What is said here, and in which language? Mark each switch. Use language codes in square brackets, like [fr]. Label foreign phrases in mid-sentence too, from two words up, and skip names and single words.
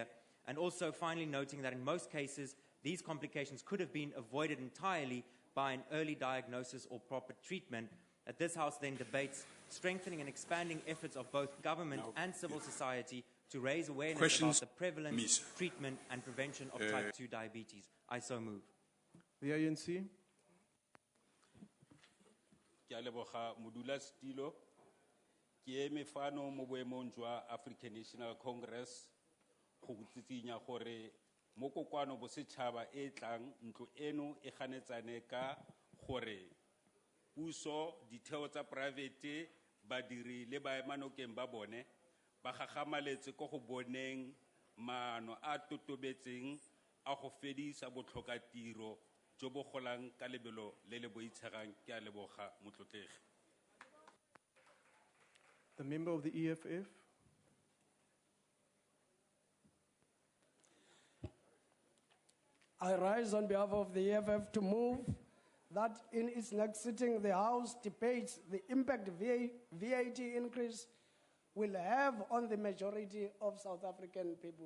[en] And also finally noting that in most cases, these complications could have been avoided entirely by an early diagnosis or proper treatment. That this House then debates strengthening and expanding efforts of both government and civil society to raise awareness about the prevalence, treatment, and prevention of type 2 diabetes. I so move. The ANC. [tn] Ke a leboga modulasetilo ke eme fano mo boemong jwa African National Congress go tsitsinya gore mo kokwano bosetšhaba e tlang ntlo eno e ganetsane ka gore puso ditheo tsa private badiri le baemanokeng ba bone ba gagamaletse go go boneng maano a totobetseng a go fedisa botlhokatiro jo bo golang ka lebelo le le boitshegang ke a leboga motlotlegi. [en] The member of the EFF. I rise on behalf of the EFF to move that in its next sitting, the House debates the impact VAT increase will have on the majority of South African people.